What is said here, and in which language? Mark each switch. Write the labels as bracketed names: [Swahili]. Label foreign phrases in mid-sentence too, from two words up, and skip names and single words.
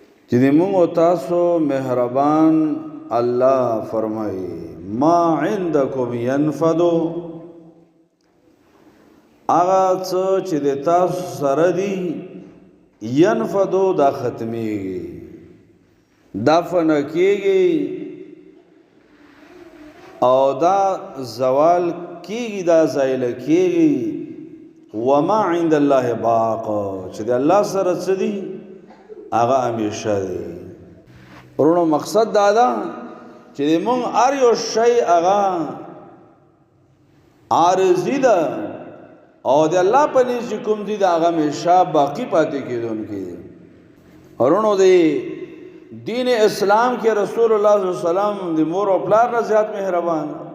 [Pashto] چې موږ او تاسو مهربان الله فرمایي [Arabic] ما عندكم ينفد [Pashto] هغه څه چې د تاسو سره دي ينفدو دا ختميږي دا فنا کېږي او دا زوال کېږي دا زایل کېږي [Arabic] وما عند الله باق [Pashto] چې د الله سره څه دي هغه همیشه دی ورونو مقصد دا ده چې موږ هر یو شی هغه عارضی ده او د الله په نس کوم دي دا هغه همیشه باقی پاتې کېدونکي دي ورونو دی دین اسلام کې [Arabic] رسول الله صلی الله علیه وسلم [Pashto] د مور او پلار نه زیات مهربان